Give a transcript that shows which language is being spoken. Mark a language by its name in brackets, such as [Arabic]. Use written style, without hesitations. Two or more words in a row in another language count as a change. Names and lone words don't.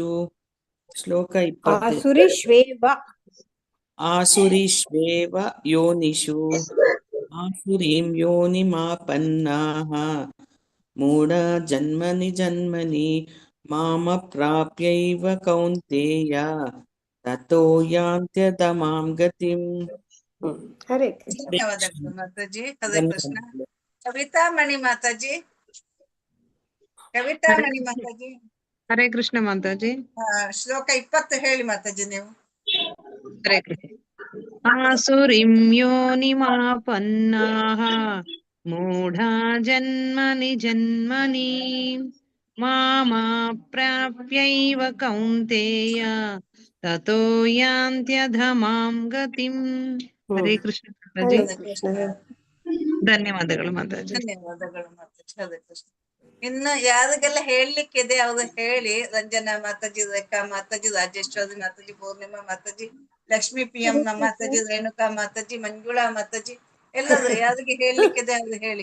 [Sanskrit] ಶ್ಲೋಕ 20. ಆಸುರೀಷ್ವೇವ ಯೋನಿಷು ಆಸುರೀಂ ಯೋನಿಮಾಪನ್ನಾಃ ಮೂಢಾ ಜನ್ಮನಿ ಜನ್ಮನಿ ಮಾಮಪ್ರಾಪ್ಯೈವ ಕೌಂತೆಯ ತತೋ ಯಾಂತ್ಯಧಮಾಂ ಗತಿಂ. [Kannada] ಹರೇ ಧನ್ಯವಾದಗಳು ಮಾತಾಜಿ. ಹರೇ ಕೃಷ್ಣ. ಕವಿತಾ ಮಣಿ ಮಾತಾಜಿ. ಕವಿತಾ ಮಣಿ ಮಾತಾಜಿ. ಹರೇ ಕೃಷ್ಣ ಮಾತಾಜಿ. ಶ್ಲೋಕ 20 ಹೇಳಿ ಮಾತಾಜಿ ನೀವು. ಹರೇ ಕೃಷ್ಣ. [Sanskrit] आसुरीं योनिमापन्नाः मूढा जन्मनि जन्मनि मामाप्राप्यैव कौन्तेय ततो यान्त्यधमां गतिम्. [Kannada] ಹರೇ ಕೃಷ್ಣ ಮಾತಾಜಿ. ಹರೇ ಕೃಷ್ಣ. ಧನ್ಯವಾದಗಳು ಮಾತಾಜಿ. ಧನ್ಯವಾದಗಳು ಮಾತಾಜಿ. ಹರೇ ಕೃಷ್ಣ. ಇನ್ನು ಯಾರಿಗೆಲ್ಲ ಹೇಳಲಿಕ್ಕಿದೆ ಅವ್ರು ಹೇಳಿ. ರಂಜನಾ ಮಾತಾಜಿ, ರೇಖಾ ಮಾತಾಜಿ, ರಾಜೇಶ್ವರಿ ಮಾತಾಜಿ, ಪೂರ್ಣಿಮಾ ಮಾತಾಜಿ, ಲಕ್ಷ್ಮೀ PM ಮಾತಾಜಿ, ರೇಣುಕಾ ಮಾತಾಜಿ, ಮಂಜುಳಾ ಮಾತಾಜಿ, ಎಲ್ಲರೂ ಯಾರಿಗೆ ಹೇಳಲಿಕ್ಕಿದೆ ಅವ್ರು ಹೇಳಿ.